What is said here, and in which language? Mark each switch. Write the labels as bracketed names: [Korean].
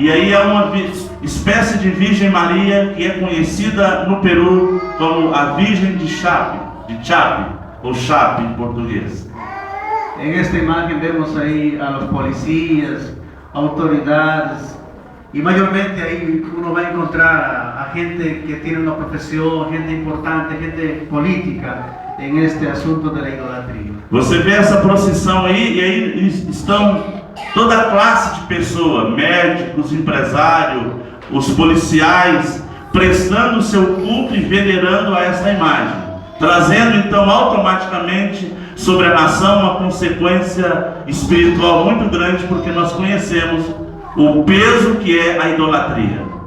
[Portuguese] E aí é uma espécie de Virgem Maria que é conhecida no Peru como a Virgem de Chapi, ou Chapi em português. [Spanish] En esta imagen vemos ahí a los policías, autoridades, y mayormente ahí uno va a encontrar a gente que tiene una profesión, gente importante, gente política en este asunto de la idolatría. [Portuguese] Você vê essa procissão aí, e aí estão toda a classe de pessoas, médicos, empresários, os policiais, prestando seu culto e venerando a esta imagem, trazendo então automaticamente sobre a nação uma consequência espiritual muito grande, porque nós conhecemos o peso que é a idolatria.